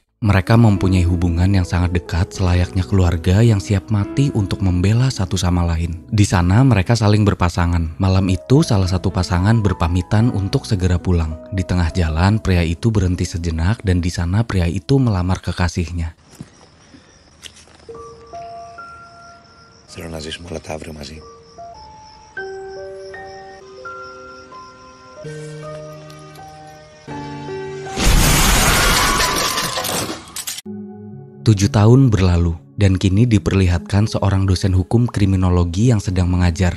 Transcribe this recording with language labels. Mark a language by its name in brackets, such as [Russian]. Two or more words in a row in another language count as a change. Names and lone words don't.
[Indonesian] Mereka mempunyai hubungan yang sangat dekat selayaknya keluarga yang siap mati untuk membela satu sama lain. Di sana mereka saling berpasangan. Malam itu salah satu pasangan berpamitan untuk segera pulang. Di tengah jalan pria itu berhenti sejenak dan di sana pria itu melamar kekasihnya. [Greek] Θέλω να ζήσουμε όλα τα αύριο μαζί. [Indonesian] Tujuh tahun berlalu, dan kini diperlihatkan seorang dosen hukum kriminologi yang sedang mengajar.